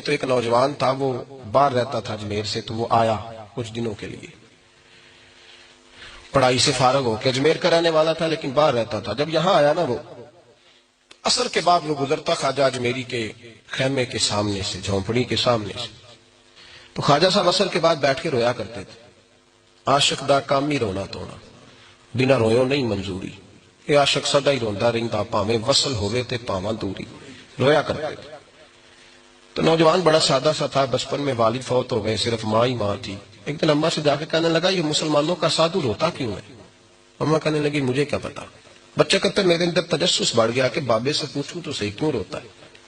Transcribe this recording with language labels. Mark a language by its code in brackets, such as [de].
[ur] تو ایک نوجوان تھا، وہ باہر رہتا تھا اجمیر سے، تو وہ آیا کچھ دنوں کے لیے. پڑھائی سے فارغ ہو کے اجمیر کا رہنے والا تھا لیکن باہر رہتا تھا. جب یہاں آیا نا، وہ عصر کے بعد وہ گزرتا خواجہ اجمیری کے خیمے کے سامنے سے، جھونپڑی کے سامنے سے. تو خواجہ صاحب عصر کے بعد بیٹھ کے رویا کرتے تھے. [pa] عاشق دا کام ہی رونا تونا، بنا رویوں نہیں منظوری. یہ عاشق سدا ہی روندا رہندا، پاویں وصل ہوئے تے پاواں دوری. [ur] رویا کرتے تھے. تو نوجوان بڑا سادہ سا تھا، بچپن میں والد فوت ہو گئے، صرف ماں ہی ماں تھی. ایک دن اماں سے جا کے کہنے لگا یہ مسلمانوں کا سادھو روتا کیوں ہے؟ اماں کہنے لگی مجھے کیا پتا. بچہ کہتے میرے اندر تجسس بڑھ گیا کہ بابے سے پوچھوں تو صحیح کیوں روتا ہے.